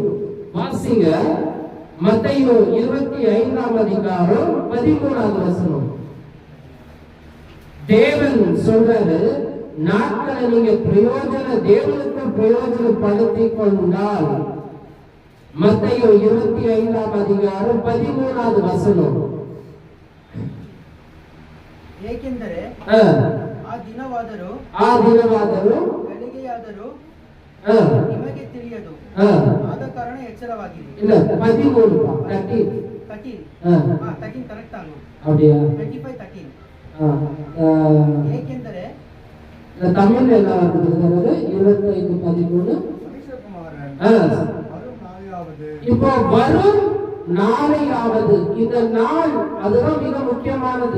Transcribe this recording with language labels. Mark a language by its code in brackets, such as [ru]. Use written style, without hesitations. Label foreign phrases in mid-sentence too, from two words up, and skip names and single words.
[ta] வாசிங்க மத்தேயு 25ஆம் அதிகாரம் 13வது வசனம். தேவன் சொல்றாரு, நாட்களை நீங்க தேவனுக்கு பிரயோஜனப்படுத்தி கொண்டால். மத்தேயு 25ஆம் அதிகாரம் 13வது வசனம். [kn] ಏಕೆಂದರೆ ಆ ದಿನವಾದರೂ ಗಳಿಗೆಯಾದರೂ ನಿಮಗೆ ತಿಳಿಯದು, ಆದ ಕಾರಣ ಎಚ್ಚರವಾಗಿರಿ. ಇಲ್ಲ 13 ಕರೆಕ್ಟ್ ಆನು [ta] அப்படியே [kn] 25:13. ಏಕೆಂದರೆ [ta] தமிழ்ல என்ன வருது? 25:13. இப்போ வரும் நாளையாவது, இந்த நாள் அதுதான் மிக முக்கியமானது.